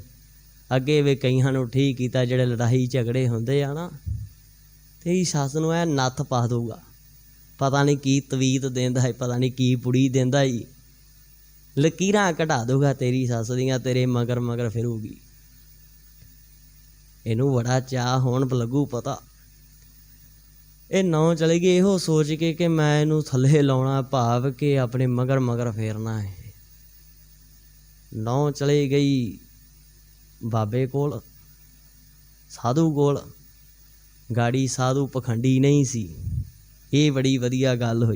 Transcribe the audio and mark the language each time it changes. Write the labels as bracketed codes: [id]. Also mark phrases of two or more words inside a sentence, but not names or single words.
[pa] ਅੱਗੇ ਵੇ ਕਈਆਂ ਨੂੰ ਠੀਕ ਕੀਤਾ, ਜਿਹੜੇ ਲੜਾਈ ਝਗੜੇ ਹੁੰਦੇ ਆ ਨਾ, ਤੇਰੀ ਸੱਸ ਨੂੰ ਐ ਨੱਥ ਪਾ ਦੂਗਾ, ਪਤਾ ਨਹੀਂ ਕੀ ਤਵੀਤ ਦਿੰਦਾ ਹੈ, ਪਤਾ ਨਹੀਂ ਕੀ ਪੁੜੀ ਦਿੰਦਾ ਹੀ, ਲਕੀਰਾਂ ਕਢਾ ਦੂਗਾ ਤੇਰੀ ਸੱਸ ਦੀਆਂ, ਤੇਰੇ ਮਗਰ ਮਗਰ ਫਿਰੂਗੀ। ਇਹਨੂੰ ਬੜਾ ਚਾਅ ਹੋਣ ਲੱਗੂ ਪਤਾ। ਇਹ ਨੌ ਚਲੇ ਗਈ ਇਹੋ ਸੋਚ ਕੇ ਕਿ ਮੈਂ ਇਹਨੂੰ ਥੱਲੇ ਲਾਉਣਾ, ਭਾਵ ਕਿ ਆਪਣੇ ਮਗਰ ਮਗਰ ਫੇਰਨਾ ਹੈ। ਨੌ ਚਲੀ ਗਈ ਬਾਬੇ ਕੋਲ, ਸਾਧੂ ਕੋਲ। ਗਾੜੀ ਸਾਧੂ ਪਖੰਡੀ ਨਹੀਂ ਸੀ, ਇਹ ਬੜੀ ਵਧੀਆ ਗੱਲ ਹੋਈ।